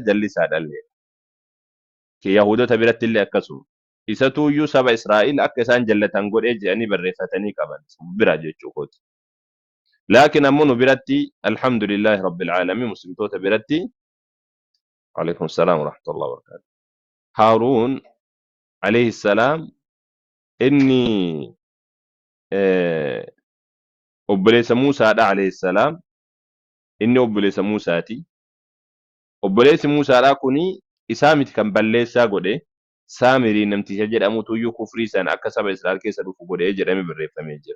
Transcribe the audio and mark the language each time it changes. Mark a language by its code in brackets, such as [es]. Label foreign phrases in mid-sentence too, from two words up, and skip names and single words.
[om] Jallisaadha illeedha. Yahudota biratti illee akkasuma. Isatu iyyuu saba Israa'il akka isaan jallatan godhee jedhanii barreeffatanii qaban bira jechuu kooti. Laakiin ammoo nu biratti [ar] الحمد لله رب العالمين [om] muslimtoota biratti [ar] عليكم السلام ورحمة الله وبركاته. [om] Haaruun [ar] عليه السلام [om] inni obboleessa Muusaadha [ar] عليه السلام [om] inni obboleessa Muusaati. Obboleessi Muusaadhaa kuni isaa miti kan balleessaa godhe Saamirii namticha jedhamutu iyyuu kufrii sana akka saba Israa'el keessa dhufu godhee jedhamee barreeffamee jira.